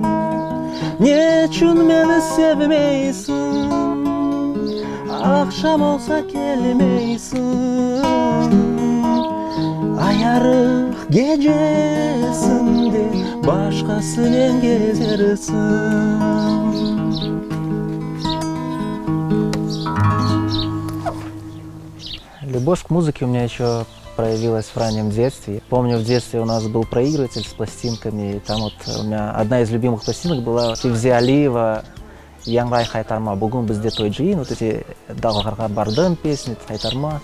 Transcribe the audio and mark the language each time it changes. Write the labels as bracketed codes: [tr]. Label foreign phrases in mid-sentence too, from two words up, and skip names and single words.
[crh] Nechun beni sevmeysin? Akşam olsa gelmeysin. Ayarık gecesinde başkasıyla gezersin. [ru] Любовь к музыке у меня еще проявилась в раннем детстве. Помню, в детстве у нас был проигрыватель с пластинками, и там вот у меня одна из любимых пластинок была Февзи Алиева «Яңрай Хайтарма», «Бугун бізде той джиин», вот эти «Далғарға бардым» песни, Хайтарма.